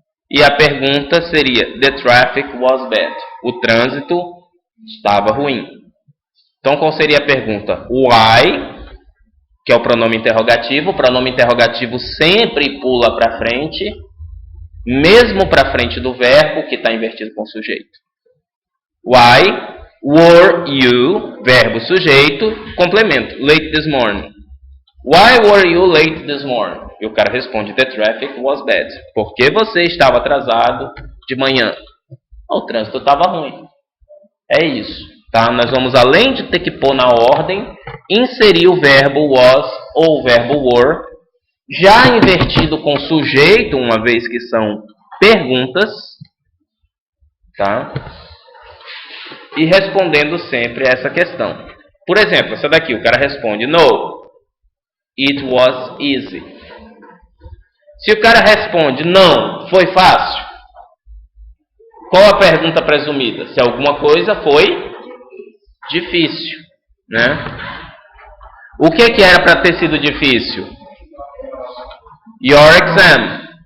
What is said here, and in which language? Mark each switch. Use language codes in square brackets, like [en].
[pt] E a pergunta seria, [en] the traffic was bad. [pt] O trânsito estava ruim. Então, qual seria a pergunta? Why, que é o pronome interrogativo. O pronome interrogativo sempre pula para frente, mesmo para frente do verbo, que está invertido com o sujeito. [en] Why were you, [pt] verbo sujeito, complemento, [en] late this morning. Why were you late this morning? [pt] E o cara responde, [en] the traffic was bad. [pt] Por que você estava atrasado de manhã? O trânsito estava ruim. É isso. Tá? Nós vamos, além de ter que pôr na ordem, inserir o verbo was ou o verbo were, já invertido com sujeito, uma vez que são perguntas, tá? E respondendo sempre essa questão. Por exemplo, essa daqui, o cara responde, [en] no, it was easy. [pt] Se o cara responde, não, foi fácil, qual a pergunta presumida? Se alguma coisa foi difícil, né? O que era para ter sido difícil? [en] Your exam.